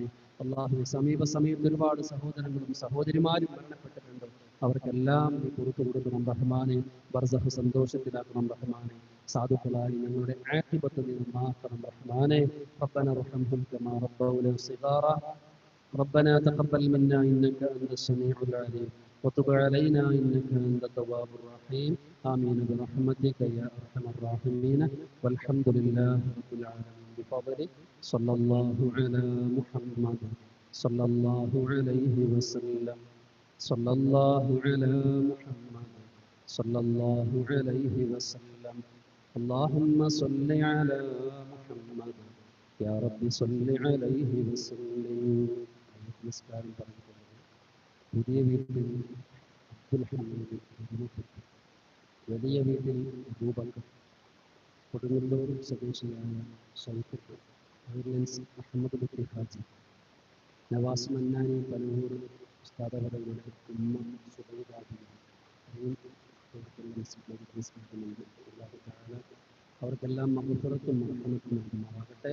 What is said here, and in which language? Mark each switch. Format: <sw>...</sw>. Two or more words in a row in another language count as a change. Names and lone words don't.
<ml>അള്ളാഹുവെ, സമീപത്ത് ഒരുപാട് സഹോദരങ്ങളും സഹോദരിമാരും മരണപ്പെട്ടിട്ടുണ്ട്, അവർക്കെല്ലാം നീ പുറത്തു കൊടുക്കണം റഹ്മാനെ. ബർസഖ് സന്തോഷത്തിലാക്കണം റഹ്മാനെ. സാധുക്കളായി ഞങ്ങളുടെ ആഖിബത്ത് നീ നന്നാക്കണം റഹ്മാനെ.</ml> <ar>ربنا ارحمهم كما ربونا صغارا. ربنا تقبل منا إنك أنت السميع العليم وتب علينا إنك أنت التواب الرحيم. آمين برحمتك يا أرحم الراحمين. والحمد لله رب العالمين بفضلك. صلى الله على محمد صلى الله عليه وسلم. صلى الله على محمد صلى الله عليه وسلم. اللهم صل على محمد يا رب صل عليه وسلم.</ar> <ml>നമസ്കാരം പറഞ്ഞിട്ടുള്ളത് പുതിയ വീട്ടിൽ അബ്ദുൽ ഹമീദ്, വലിയ വീട്ടിൽ അബൂബക്കർ, കൊടുങ്ങല്ലൂർ സ്വദേശിയായ ഷൈഖ് ഐലൻസ് അഹമ്മദ് ബുഖരി ഹാജി, നവാസ് മന്നാനി പനൂർ ഉസ്താദവരുടെ ഉമ്മ സുബൈദാബി, അവർക്കെല്ലാം മഗ്ഫിറത്തും റഹ്മത്തും നൽകുമാറാകട്ടെ.</ml>